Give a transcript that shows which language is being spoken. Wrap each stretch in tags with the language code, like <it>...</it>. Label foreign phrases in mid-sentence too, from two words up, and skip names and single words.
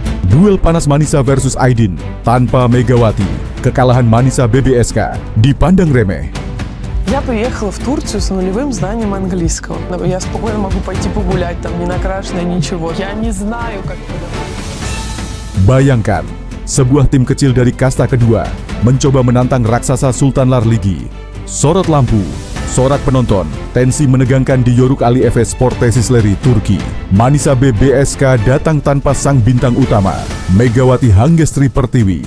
<id>Duel panas Manisa versus Aydin tanpa Megawati. Kekalahan Manisa BBSK dipandang remeh.</id> <ru>Я приехала в Турцию с нулевым знанием английского. Я спокойно могу пойти погулять, там не накрашенная, ничего. Я не знаю, как...</ru> <id>Bayangkan, sebuah tim kecil dari kasta kedua mencoba menantang raksasa Sultan Larligi. Sorot lampu, sorak penonton, tensi menegangkan di Yoruk Ali Efes Sport Tesisleri, Turki. Manisa BBSK datang tanpa sang bintang utama, Megawati Hanggestri Pertiwi.</id>